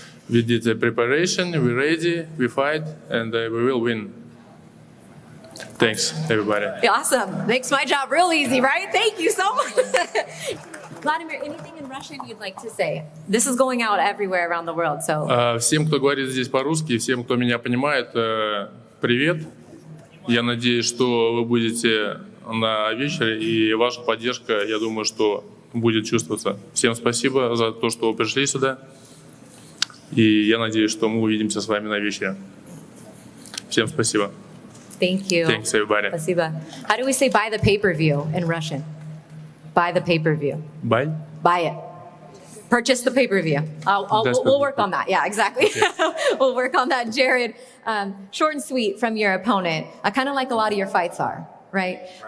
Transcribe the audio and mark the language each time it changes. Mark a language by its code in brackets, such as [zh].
[en] We did the preparation, we're ready, we fight, and we will win. Thanks, everybody. Awesome. Makes my job real easy, right? Thank you so much. Vladimir, anything in Russian you'd like to say? This is going out everywhere around the world, so... [ru] Всем, кто говорит здесь по-русски, всем, кто меня понимает, привет. Я надеюсь, что вы будете на вечере, и ваша поддержка, я думаю, что будет чувствоваться. Всем спасибо за то, что вы пришли сюда. И я надеюсь, что мы увидимся с вами на вечере. Всем спасибо. [en] Thank you. Thanks, everybody. [ru] Спасибо. [en] How do we say buy the pay-per-view in Russian? Buy the pay-per-view. Buy? Buy it. Purchase the pay-per-view. We'll work on that. Yeah, exactly. Okay. We'll work on that. Jared, short and sweet from your opponent, kind of like a lot of your fights are, right?